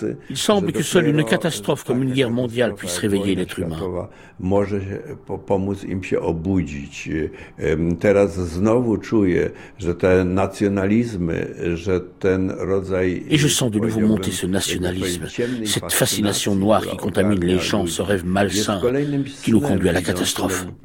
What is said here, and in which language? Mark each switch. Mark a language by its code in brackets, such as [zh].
[fr] Il semble que seule une catastrophe comme une guerre mondiale puisse réveiller l'être humain. [pl] Może pomóc im się obudzić. Teraz znowu czuję, że te nacjonalizmy, że ten rodzaj... [fr] Et je sens de nouveau monter ce nationalisme, cette fascination noire qui contamine les gens, ce rêve malsain qui nous conduit à la catastrophe.